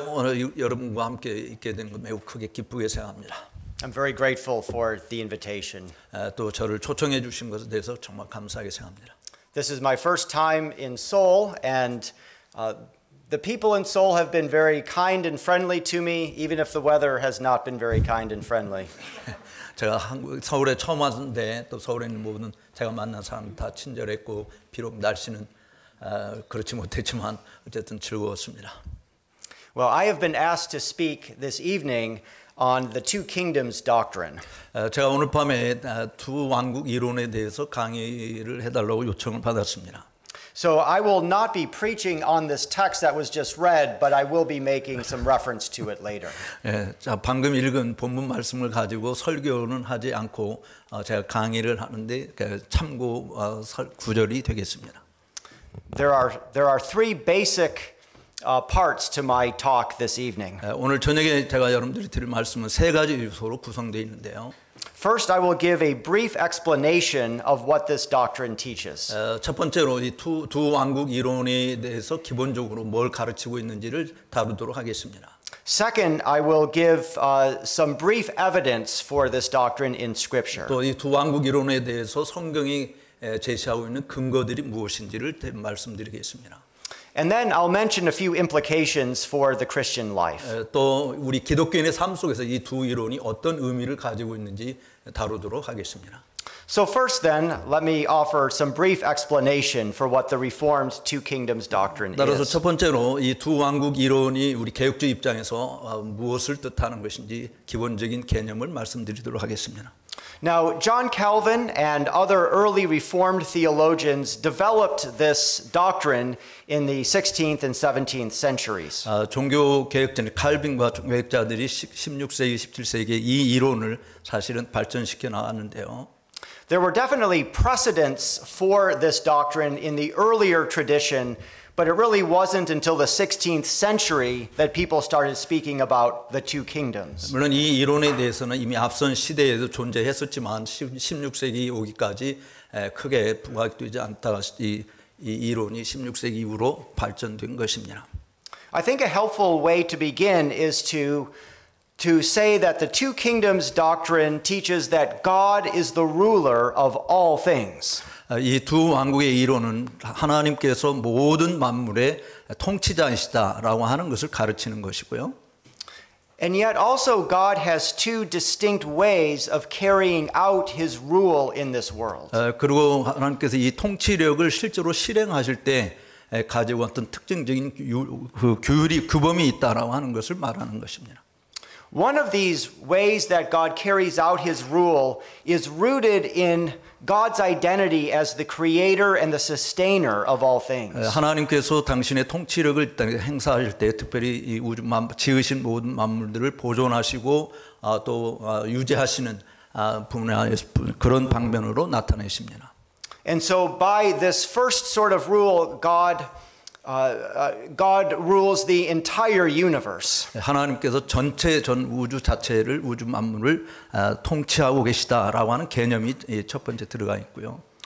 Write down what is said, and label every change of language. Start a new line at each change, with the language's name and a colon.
Korean: 오늘 여러분과 함께 있게 된 것 매우 크게 기쁘게 생각합니다.
English: I'm very grateful for the invitation.
Korean: 또 저를 초청해 주신 것에 대해서 정말 감사하게 생각합니다.
English: This is my first time in Seoul, and the people in Seoul have been very kind and friendly to me, even if the weather has not been very kind and friendly.
Korean: 제가 서울에 처음 왔는데 또 서울에 있는 모든 제가 만난 사람 다 친절했고 비록 날씨는 그렇지 못했지만 어쨌든 즐거웠습니다.
English: Well, I have been asked to speak this evening on the two kingdoms doctrine.
Korean: 제가 오늘 밤에 두 왕국 이론에 대해서 강의를 해달라고 요청을 받았습니다.
English: So I will not be preaching on this text that was just read, but I will be making some reference to it later.
Korean: 자, 방금 읽은 본문 말씀을 가지고 설교는 하지 않고 제가 강의를 하는데 참고 구절이 되겠습니다.
English: There are three basic parts to my talk this evening.
Korean: 오늘 저녁에 제가 여러분들이 드릴 말씀은 세 가지 요소로 구성되어 있는데요.
English: First, I will give a brief explanation of what this doctrine teaches.
Korean: 첫 번째로 이 두 왕국 이론에 대해서 기본적으로 뭘 가르치고 있는지를 다루도록 하겠습니다.
English: Second, I will give some brief evidence for this doctrine in Scripture.
Korean: 또 이 두 왕국 이론에 대해서 성경이 제시하고 있는 근거들이 무엇인지를 말씀드리겠습니다.
English: And then I'll mention a few implications for the Christian life.
Korean: 또 우리 기독교인의 삶 속에서 이 두 이론이 어떤 의미를 가지고 있는지 다루도록 하겠습니다.
English: So first then, let me offer some brief explanation for what the Reformed Two Kingdoms doctrine
Korean: 따라서
English: is.
Korean: 첫 번째로 이 두 왕국 이론이 우리 개혁주의 입장에서 무엇을 뜻하는 것인지 기본적인 개념을 말씀드리도록 하겠습니다.
English: Now, John Calvin and other early Reformed theologians developed this doctrine in the 16th and 17th centuries.
Korean: 종교 개혁자인 칼빈과 개혁자들이 16세기, 17세기에 이 이론을 사실은 발전시켜 나갔는데요.
English: There were definitely precedents for this doctrine in the earlier tradition, but it really wasn't until the 16th century that people started speaking about the two kingdoms.
Korean: 물론 이 이론에 대해서는 이미 앞선 시대에도 존재했었지만 16세기 오기까지 크게 부각되지 않다가 이 이론이 16세기 이후로 발전된 것입니다.
English: I think a helpful way to begin is to say that the two kingdoms doctrine teaches that God is the ruler of all things.
Korean: 이 두 왕국의 이론은 하나님께서 모든 만물의 통치자이시다라고 하는 것을 가르치는 것이고요.
English: And yet also God has two distinct ways of carrying out his rule in this world.
Korean: 그리고 하나님께서 이 통치력을 실제로 실행하실 때 가지고 어떤 특징적인 규범이 있다라고 하는 것을 말하는 것입니다.
English: One of these ways that God carries out his rule is rooted in God's identity as the creator and the sustainer of all things.
Korean: 하나님께서 당신의 통치력을 행사하실 때 특별히 이 우주 지으신 모든 만물들을 보존하시고 또 유지하시는 분야의 그런 방면으로 나타내십니다.
English: And so by this first sort of rule, God rules the entire universe.
Korean: 하나님께서 전체 전 우주 자체를 우주 만물을 통치하고 계시다라고 하는 개념이 첫 번째 들어가 있고요.